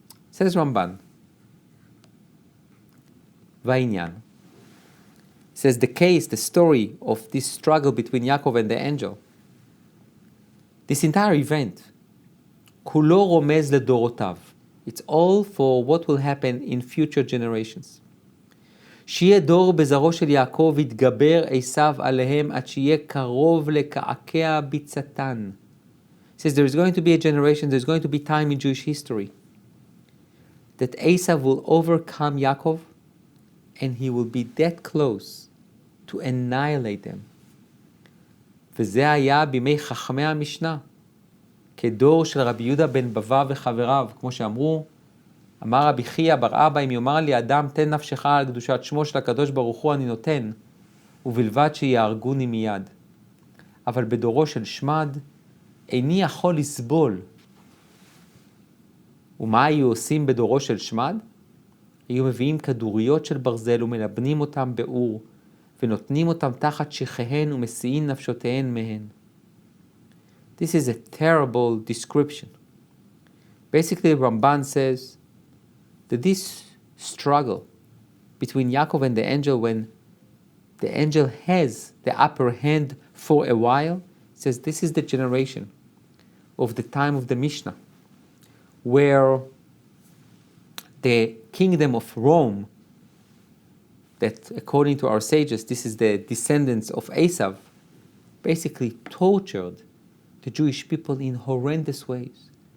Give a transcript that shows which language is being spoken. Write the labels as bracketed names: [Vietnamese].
[English] Says Ramban, Vainyan. Says the case, the story of this struggle between Yaakov and the angel. This entire event, [Hebrew] kulo romez ledorotav. [English] It's all for what will happen in future generations. [Hebrew] שיהיה דור בזרעו של יעקב יתגבר עשיו עליהם עד שיהיה קרוב לקעקע ביצתן. [English] Says there is going to be a generation, there's going to be time in Jewish history that Esau will overcome Yaakov and he will be that close to annihilate them. [Hebrew] וזה היה בימי חכמי המשנה, כדור של רבי יהודה בן בבא וחבריו, כמו שאמרו, אמר רבי חייא בר אבא, אם יאמר לי אדם תן נפשך על קדושת שמו של הקדוש ברוך הוא אני נותן, ובלבד שיהרגוני מיד. אבל בדורו של שמד, איני יכול לסבול. ומה היו עושים בדורו של שמד? היו מביאים כדוריות של ברזל ומלבנים אותם באור, ונותנים אותם תחת שכיהן ומסיעים נפשותיהן מהן. [English] This is a terrible description. Basically, Ramban says that this struggle between Yaakov and the angel, when the angel has the upper hand for a while, says this is the generation of the time of the Mishnah, where the kingdom of Rome, that according to our sages, this is the descendants of Asav, basically tortured the Jewish people in horrendous ways.